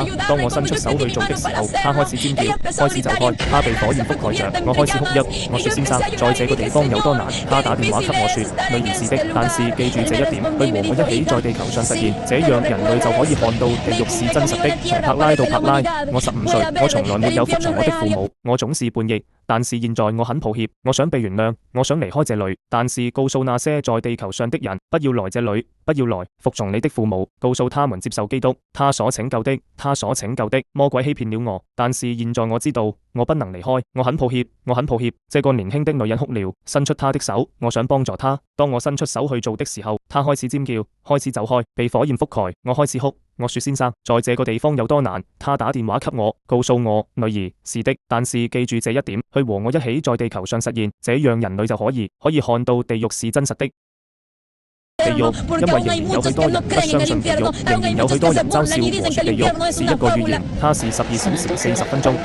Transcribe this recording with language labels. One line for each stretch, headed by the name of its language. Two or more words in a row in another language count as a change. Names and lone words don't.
Chinese: 當我伸出手去做的時候，她開始尖叫，開始走開，她被火焰覆蓋着，我開始哭泣。我說先生，在這個地方有多難？他打電話給我說，女兒是的，但是記住這一點，去和我一起在地球上實現，這樣人類就可以看到地獄是真實的。從柏拉到柏拉，我15歲，我從來沒有服從我的父母，我總是叛逆。但是現在我很抱歉，我想被原諒，我想離開這裏，但是告訴那些在地球上的人，不要來這裏，不要來，服從你的父母，告訴他們接受基督，他所拯救的，他所拯救的。魔鬼欺騙了我，但是現在我知道我不能離開，我很抱歉，我很抱歉。這個年輕的女人哭了，伸出她的手，我想幫助她。當我伸出手去做的時候，她開始尖叫，開始走開，被火焰覆蓋，我開始哭。我說先生，在這個地方有多難？他打電話給我，告訴我女兒是的，但是記住這一點，去和我一起在地球上實現，這樣人類就可以看到地獄是真實的。地獄，因為仍然有許多人不相信地獄，仍然有許多人嘲笑和說地獄是一個預言，它是12小時40分鐘。